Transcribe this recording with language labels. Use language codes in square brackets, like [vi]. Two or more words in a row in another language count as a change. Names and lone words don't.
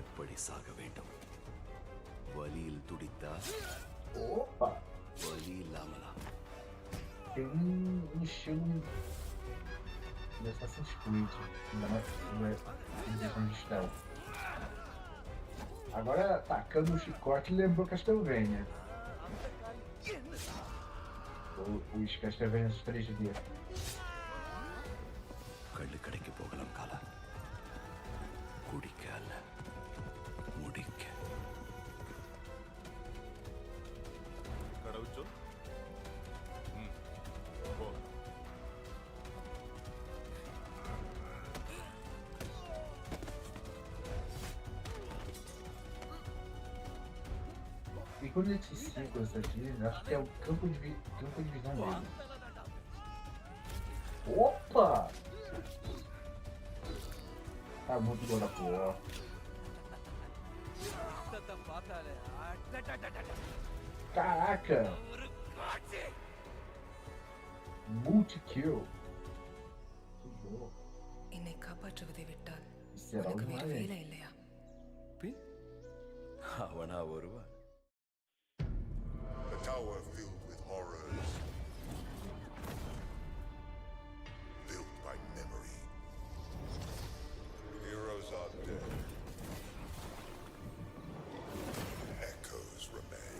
[ta] வரை சாக வேண்டும். வலியில் துடித்தா வலி இல்லாமலா? [pt] Tem um estilo de Assassin's Creed, ainda mais em questão de stealth. Agora, tacando o chicote, lembrou Castlevania. Os Castlevania 3D. [ta] கள்ளு கடைக்கு போகலாம் காலா. குடிக்க அல்ல, முடிக்க. கடவுச்சோ? போ. [pt] E quando esses círculos aqui, acho que é o campo de visão dele. Opa! Tá muito boa da porra. Caraca! Multi-kill. [ta] என்னை காப்பாற்றுவதை விட்டால் [pt] Será [ta] உனக்கு [pt] o [ta] வேறு [pt] mais? [ta] வேலை இல்லையா? அவனா வருவான். [en] A tower filled with horrors. Built by memory. Heroes are dead. Echoes remain.